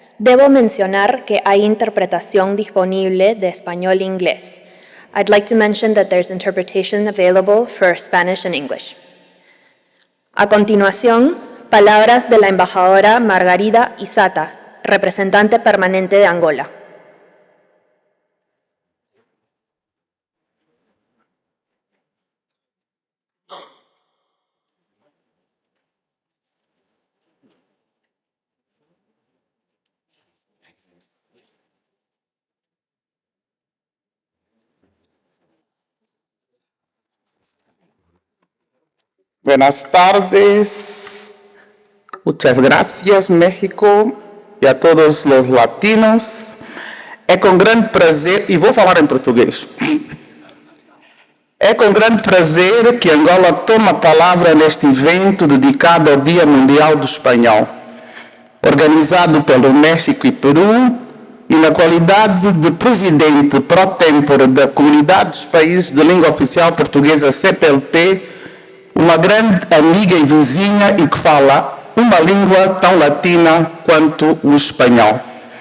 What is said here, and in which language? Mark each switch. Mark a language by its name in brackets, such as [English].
[Spanish] Debo mencionar que hay interpretación disponible de español e inglés. [English] I'd like to mention that there's interpretation available for Spanish and English. [Spanish] A continuación, palabras de la embajadora Margarida Isata, representante permanente de Angola. Buenas tardes, muchas gracias [Portuguese] México e a todos os latinos. É com grande prazer, e vou falar em português, é com grande prazer que Angola toma a palavra neste evento dedicado ao Dia Mundial do Espanhol, organizado pelo México e Peru, e na qualidade de presidente pro tempore da Comunidade dos Países de Língua Oficial Portuguesa CPLP, uma grande amiga e vizinha e que fala uma língua tão latina quanto o espanhol.